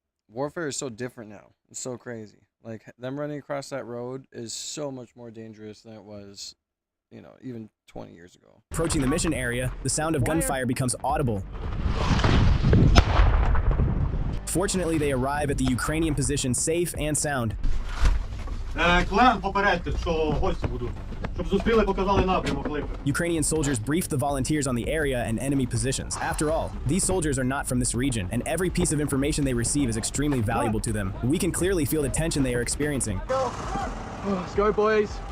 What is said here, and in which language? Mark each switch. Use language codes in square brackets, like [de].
[en] warfare is so different now. It's so crazy. Like them running across that road is so much more dangerous than it was, you know, even 20 years ago. Approaching the mission area, the sound of gunfire becomes audible. Fortunately, they arrive at the Ukrainian position safe and sound. [uk] Клен, попередьте, що гості будуть. Щоб зустріли, показали напрямок липи. [en] Ukrainian soldiers brief the volunteers on the area and enemy positions. After all, these soldiers are not from this region, and every piece of information they receive is extremely valuable to them. We can clearly feel the tension they are experiencing. Let's go, boys.